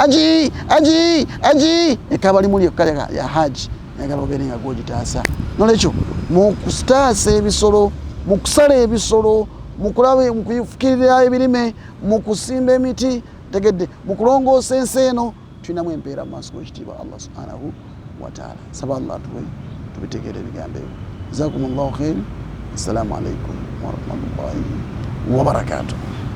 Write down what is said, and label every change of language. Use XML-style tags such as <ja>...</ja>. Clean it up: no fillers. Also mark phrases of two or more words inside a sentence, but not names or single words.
<lg>aji ekaba limuli ekkala ya haji yagala obeere nga gwogitaasa nolwekyo mukutaasa ebisolo mukusala ebisolo mukulaba mukufukirira ebirime mukusimba emiti tegedde mukulongoosa ensi eno tulinamu empeera mu maaso g'ekitiibwa</lg> <ar>الله سبحانه وتعالى</ar> <lg>saba Allah tubitegeere ebigambo ebyo</lg> <ar>جزاكم الله خير السلام عليكم ورحمة الله وبركاته</ar>